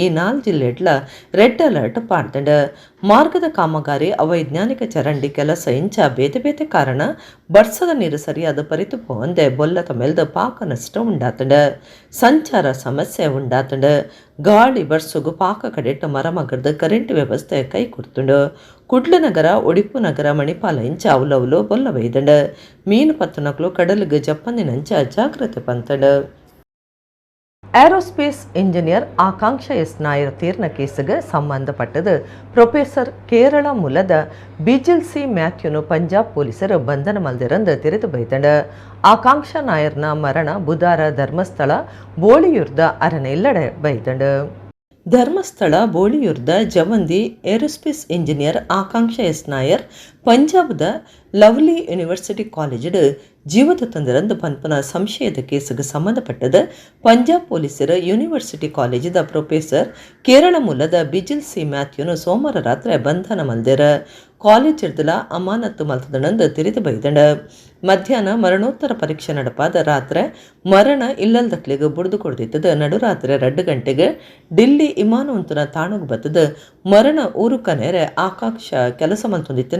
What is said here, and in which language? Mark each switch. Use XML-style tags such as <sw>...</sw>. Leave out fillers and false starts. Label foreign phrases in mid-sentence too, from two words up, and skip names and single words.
<tcy>4 ಜಿಲ್ಲೆಡ್ಲ</tcy> <en>red alert</en> <tcy>ಪಾಡ್ದಂಡ ಮಾರ್ಗದ ಕಾಮಗಾರಿ ಅವೈಜ್ಞಾನಿಕ ಚರಂಡಿ ಕೆಲಸ ಇಂಚ ಬೇತೆ ಬೇತೆ ಕಾರಣ ಬರ್ಸದ ನೀರು ಸರಿಯಾದ ಪರಿತು ಪೋಂದೆ ಬೊಲ್ಲತ ಮೆಲ್ದ ಪಾಕ ನಷ್ಟ ಉಂಡಾತಂಡ ಸಂಚಾರ ಸಮಸ್ಯೆ ಉಂಡಾತಂಡ ಗಾಳಿ ಬರ್ಸುಗು ಪಾಕ ಕಡೆಟ್ಟ ಮರಮಗರ್ದ ಕರೆಂಟ್ ವ್ಯವಸ್ಥೆ ಕೈ ಕುರ್ತುಂಡು ಕುಡ್ಲ ನಗರ ಒಡಿಪು ನಗರ ಮಣಿಪಾಲ ಇಂಚ ಅವಲವಲು ಬೊಲ್ಲ ವೈದಂಡ ಮೀನು ಪತ್ತನಕ್ಲು ಕಡಲಿಗೆ ಜಪ್ಪಂದಿನಂಚ ಜಾಗ್ರತೆ ಪಂತಂಡ</tcy> <en>aerospace engineer</en> <tcy>ಆಕಾಂಕ್ಷ ಎಸ್ ನಾಯರ್ ತೀರ್ನ ಕೇಸಿಗೆ ಸಂಬಂಧಪಟ್ಟದು ಪ್ರೊಫೆಸರ್ ಕೇರಳ ಮೂಲದ ಬಿಜಿಲ್ ಸಿ ಮ್ಯಾಥ್ಯೂನು ಪಂಜಾಬ್ ಪೊಲೀಸರು ಬಂಧನ ಮಲ್ದಿರಂದು ತಿರಿದು ಬೈತಂಡ ಆಕಾಂಕ್ಷ ನಾಯರ್ನ ಮರಣ ಬುಧವಾರ ಧರ್ಮಸ್ಥಳ ಬೋಳಿಯೂರ್ದ ಅರಣ್ಯ ಇಲ್ಲಡೆ ಬೈತಂಡ ಧರ್ಮಸ್ಥಳ ಬೋಳಿಯೂರ್ದ ಜವಂದಿ</tcy> <en>aerospace engineer</en> <tcy>ಆಕಾಂಕ್ಷ ಎಸ್ ನಾಯರ್ ಪಂಜಾಬ್ದ ಲವ್ಲಿ ಯೂನಿವರ್ಸಿಟಿ ಕಾಲೇಜ್ ಜೀವದ ತಂದಿರಂದು ಪನ್ಪನ ಸಂಶಯದ ಕೇಸಿಗೆ ಸಂಬಂಧಪಟ್ಟದ ಪಂಜಾಬ್ ಪೊಲೀಸರ ಯೂನಿವರ್ಸಿಟಿ ಕಾಲೇಜಿದ ಪ್ರೊಫೆಸರ್ ಕೇರಳ ಮೂಲದ ಬಿಜಿಲ್ ಸಿ ಮ್ಯಾಥ್ಯೂನು ಸೋಮವಾರ ರಾತ್ರಿ ಬಂಧನ ಮಲ್ದೇರ ಕಾಲೇಜ್ ಇರ್ದಲ ಅಮಾನತ್ತು ಮಲ್ತದನಂದು ತಿರಿದು ಬೈದಂಡ ಮಧ್ಯಾಹ್ನ ಮರಣೋತ್ತರ ಪರೀಕ್ಷೆ ನಡಪಾದ ರಾತ್ರಿ ಮರಣ ಇಲ್ಲಲ್ದಕ್ಲಿಗೆ ಬುಡ್ದು ಕೊಡ್ದಿತ್ತದ ನಡುರಾತ್ರಿ 2 ಗಂಟೆಗೆ ಡಿಲ್ಲಿ ವಿಮಾನವಂತನ ತಾಣಗ್ ಬತ್ತದ ಮರಣ ಊರುಕ ನೆರೆ ಆಕಾಂಕ್ಷ ಕೆಲಸ ಮಲ್ತೊಂದಿತ್ತಿನ</tcy>